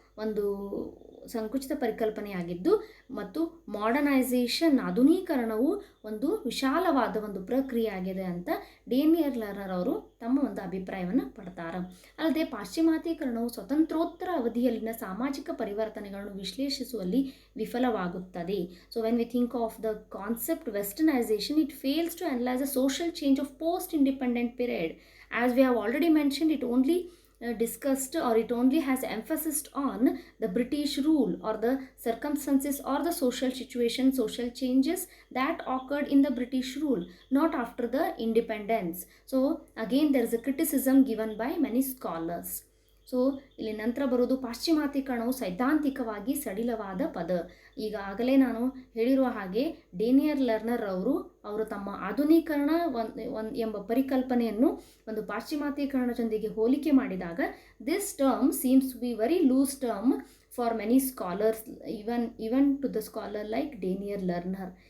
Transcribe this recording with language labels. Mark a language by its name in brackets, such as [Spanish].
[Kannada] ಒಂದು ಸಂಕುಚಿತ ಪರಿಕಲ್ಪನೆಯಾಗಿದ್ದು ಮತ್ತು ಮಾಡರ್ನೈಸೇಷನ್ ಆಧುನೀಕರಣವು ಒಂದು ವಿಶಾಲವಾದ ಒಂದು ಪ್ರಕ್ರಿಯೆ ಆಗಿದೆ ಅಂತ ಡೇನಿಯಲ್ ಲರ್ನರ್ ಅವರು ತಮ್ಮ ಒಂದು ಅಭಿಪ್ರಾಯವನ್ನು ಪಡ್ತಾರೆ. ಅಲ್ಲದೆ ಪಾಶ್ಚಿಮಾತ್ಯೀಕರಣವು ಸ್ವತಂತ್ರೋತ್ತರ ಅವಧಿಯಲ್ಲಿನ ಸಾಮಾಜಿಕ ಪರಿವರ್ತನೆಗಳನ್ನು ವಿಶ್ಲೇಷಿಸುವಲ್ಲಿ ವಿಫಲವಾಗುತ್ತದೆ. [English] So when we think of the concept westernization, it fails to analyse the social change of post independent period. As we have already mentioned, it only discussed, or it only has emphasis on the British rule or the circumstances or the social situation, social changes that occurred in the British rule, not after the independence. So again there is a criticism given by many scholars. [Kannada] So ಇಲ್ಲಿ ನಂತರ ಬರೋದು ಪಾಶ್ಚಿಮಾತ್ಯೀಕರಣವು ಸೈದ್ಧಾಂತಿಕವಾಗಿ ಸಡಿಲವಾದ ಪದ. ಈಗಾಗಲೇ ನಾನು ಹೇಳಿರುವ ಹಾಗೆ ಡೇನಿಯಲ್ ಲರ್ನರ್ ಅವರು ತಮ್ಮ ಆಧುನೀಕರಣ ಎಂಬ ಪರಿಕಲ್ಪನೆಯನ್ನು ಒಂದು ಪಾಶ್ಚಿಮಾತ್ಯೀಕರಣದೊಂದಿಗೆ ಹೋಲಿಕೆ ಮಾಡಿದಾಗ [English] This term seems to be very loose term for many scholars, even to the scholar like Daniel Lerner.